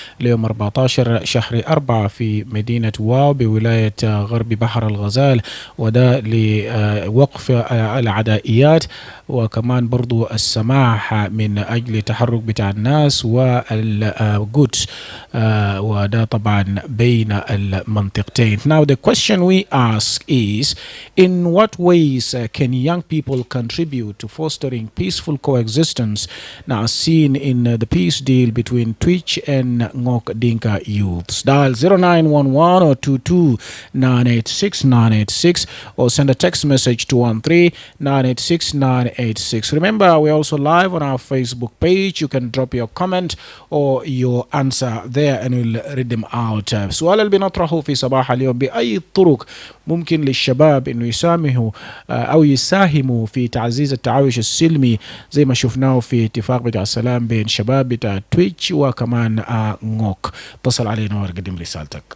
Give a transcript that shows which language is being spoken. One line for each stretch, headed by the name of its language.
Arabic: ليوم 14 شهر 4 في مدينة واو بولاية غرب بحر الغزال، وده لوقف العدائيات وكمان برضو السماح من أجل تحرك بتاع الناس والجودز، وده طبعا بين المنطقتين.
English: Now the question we ask is, in what ways can young people contribute to fostering peaceful coexistence now seen in the peace deal between Twitch and Ngok Dinka youths? Dial 0911 or 22986 or send a text message to 13986. Remember, we're also live on our Facebook page. You can drop your comment or your answer there and we'll read them out.
Arabic: السؤال اللي بنطرحه في صباح اليوم: بأي طرق ممكن للشباب انه يساهموا او يساهموا في تعزيز التعايش السلمي زي ما شفناه في اتفاق بتاع السلام بين شباب بتاع تويتش وكمان غوك؟ اتصل علينا وقدم رسالتك.